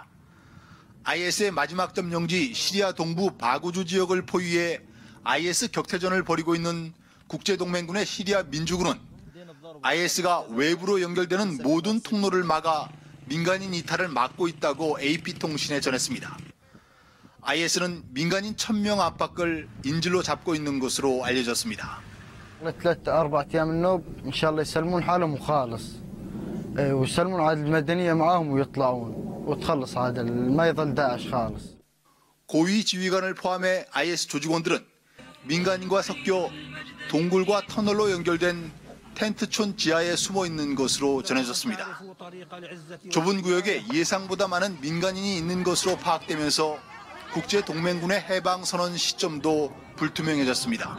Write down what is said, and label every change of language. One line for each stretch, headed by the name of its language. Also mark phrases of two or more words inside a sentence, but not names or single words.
Korean: IS의 마지막 점령지 시리아 동부 바구주 지역을 포위해 IS 격퇴전을 벌이고 있는 국제동맹군의 시리아 민주군은 IS가 외부로 연결되는 모든 통로를 막아 민간인 이탈을 막고 있다고 AP통신에 전했습니다. IS는 민간인 1000명 압박을 인질로 잡고 있는 것으로 알려졌습니다.
Arabic: 3-4 أيام النوب إن شاء الله يسلمون حالهم وخالص ويسلمون عاد المدنية معاهم ويطلعون وتخلص هذا ما يظل داعش خالص.
Korean: 고위 지휘관을 포함해 IS 조직원들은 민간인과 섞여 동굴과 터널로 연결된 텐트촌 지하에 숨어 있는 것으로 전해졌습니다. 좁은 구역에 예상보다 많은 민간인이 있는 것으로 파악되면서 국제동맹군의 해방선언 시점도 불투명해졌습니다.